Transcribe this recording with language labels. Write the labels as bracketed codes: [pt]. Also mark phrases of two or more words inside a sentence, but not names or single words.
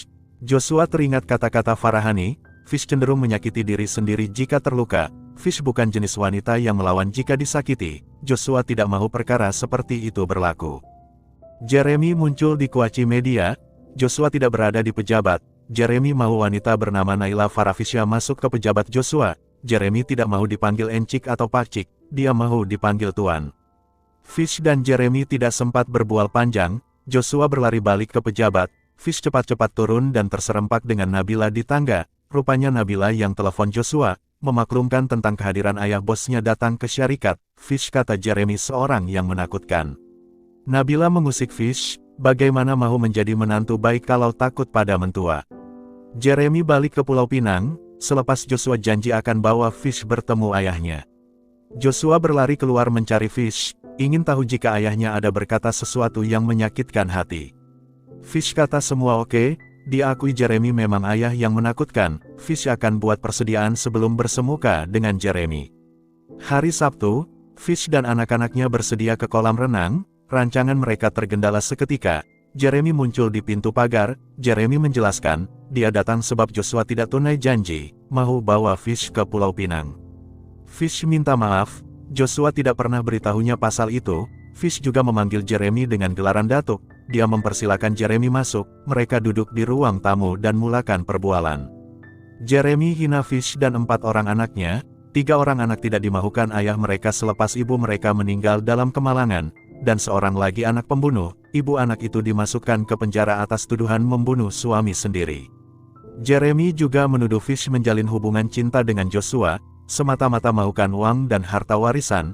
[ms] Joshua teringat kata-kata Farahani, Fish cenderung menyakiti diri sendiri jika terluka. Fish bukan jenis wanita yang melawan jika disakiti. Joshua tidak mau perkara seperti itu berlaku. Jeremy muncul di Kuaci Media. Joshua tidak berada di pejabat. Jeremy mau wanita bernama Naila Farafisya masuk ke pejabat Joshua. Jeremy tidak mau dipanggil encik atau pakcik, dia mau dipanggil tuan. Fish dan Jeremy tidak sempat berbual panjang. Joshua berlari balik ke pejabat. Fish cepat-cepat turun dan terserempak dengan Nabila di tangga. Rupanya Nabila yang telepon Joshua, memaklumkan tentang kehadiran ayah bosnya datang ke syarikat. Fish kata Jeremy seorang yang menakutkan. Nabila mengusik Fish, bagaimana mau menjadi menantu baik kalau takut pada mentua. Jeremy balik ke Pulau Pinang. Selepas Joshua janji akan bawa Fish bertemu ayahnya. Joshua berlari keluar mencari Fish, ingin tahu jika ayahnya ada berkata sesuatu yang menyakitkan hati. Fish kata semua oke, dia akui Jeremy memang ayah yang menakutkan. Fish akan buat persediaan sebelum bersemuka dengan Jeremy. Hari Sabtu, Fish dan anak-anaknya bersedia ke kolam renang, rancangan mereka tergendala seketika. Jeremy muncul di pintu pagar. Jeremy menjelaskan, dia datang sebab Joshua tidak tunai janji, mau bawa Fish ke Pulau Pinang. Fish minta maaf, Joshua tidak pernah beritahunya pasal itu. Fish juga memanggil Jeremy dengan gelaran datuk. Dia mempersilakan Jeremy masuk, mereka duduk di ruang tamu dan mulakan perbualan. Jeremy hina Fish dan 4 orang anaknya, 3 orang anak tidak dimahukan ayah mereka selepas ibu mereka meninggal dalam kemalangan, dan seorang lagi anak pembunuh. Ibu anak itu dimasukkan ke penjara atas tuduhan membunuh suami sendiri. Jeremy juga menuduh Fish menjalin hubungan cinta dengan Joshua, semata-mata mahukan uang dan harta warisan.